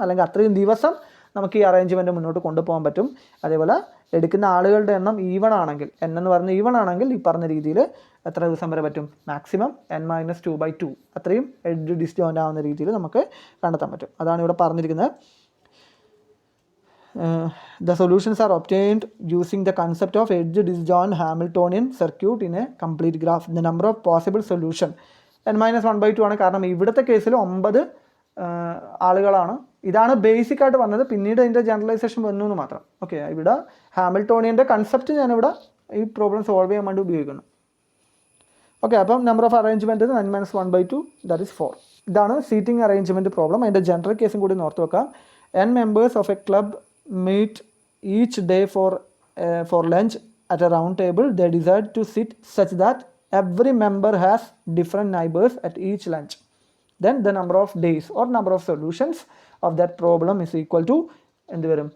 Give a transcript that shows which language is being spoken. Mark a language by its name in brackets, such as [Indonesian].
[Malayalam] അല്ലെങ്കിൽ അത്രയും ദിവസം നമുക്ക് ഈ അറേഞ്ച്മെൻറ്റ് മുന്നോട്ട് കൊണ്ടുപോകാൻ പറ്റും. അതേപോലെ എടുക്കുന്ന ആളുകളുടെ എണ്ണം ഈവൺ ആണെങ്കിൽ, n എന്ന് പറഞ്ഞ ഈവൺ ആണെങ്കിൽ ഈ പറഞ്ഞ രീതിയിൽ എത്ര ദിവസം വരെ പറ്റും? മാക്സിമം n - 2/2 അത്രയും എഡ്ജ് ഡിസ്ജോയിൻ്റ് ആവുന്ന രീതിയിൽ നമുക്ക് കണ്ടെത്താൻ പറ്റും. അതാണ് ഇവിടെ പറഞ്ഞിരിക്കുന്നത്. [English] The solutions are obtained using the concept of edge disjoint Hamiltonian circuit in a complete graph. The number of possible solution [Malayalam] n - 1/2 ആണ്. കാരണം ഇവിടുത്തെ കേസിൽ 9 ആളുകളാണ്. ഇതാണ് ബേസിക് ആയിട്ട് വന്നത്, പിന്നീട് അതിൻ്റെ ജനറലൈസേഷൻ വന്നു എന്ന് മാത്രം. ഓക്കെ, ഇവിടെ ഹാമിൽട്ടോണിയൻ്റെ കൺസെപ്റ്റ് ഞാനിവിടെ ഈ പ്രോബ്ലം സോൾവ് ചെയ്യാൻ വേണ്ടി ഉപയോഗിക്കുന്നു. ഓക്കെ, അപ്പം number of arrangement n - 1/2 that is 4. ഇതാണ് സീറ്റിംഗ് അറേഞ്ച്മെൻറ്റ് പ്രോബ്ലം. അതിൻ്റെ ജനറൽ കേസും കൂടി ഓർത്ത് വെക്കാം. [English] n members of a club meet each day for lunch at a round table. They decide to sit such that every member has different neighbors at each lunch. Then the number of days or number of solutions of that problem is equal to [Malayalam] എന്ത് വരും?